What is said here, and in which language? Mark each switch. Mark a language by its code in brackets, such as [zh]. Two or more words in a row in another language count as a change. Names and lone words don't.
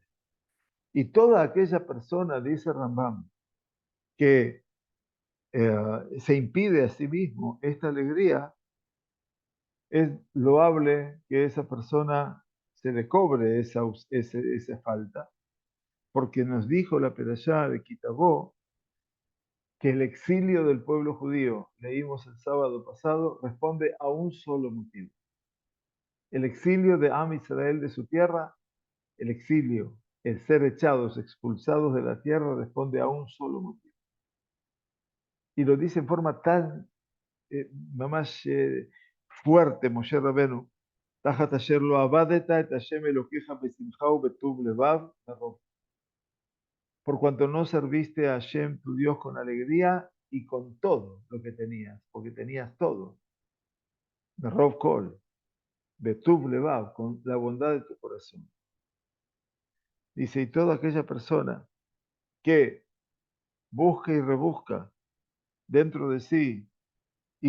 [es] Y toda aquella persona, dice Rambam, que se impide a sí mismo esta alegría, es loable que esa persona se le cobre esa falta, porque nos dijo la Perashá de Kitabó que el exilio del pueblo judío, leímos el sábado pasado, responde a un solo motivo. El exilio de Am Israel de su tierra, el exilio, el ser echados, expulsados de la tierra, responde a un solo motivo. Y lo dice en forma tan mamás fuerte Moshe Rabenu, [he] תחת אשר לא עבדת את השם אלוקיך בשמחה ובטוב לבב, [es] por cuanto no serviste a Hashem tu Dios con alegría y con todo lo que tenías, porque tenías todo. [he] ברוב כל, בטוב לבב, [es] con la bondad de tu corazón. Dice, y toda aquella persona que busca y rebusca dentro de sí y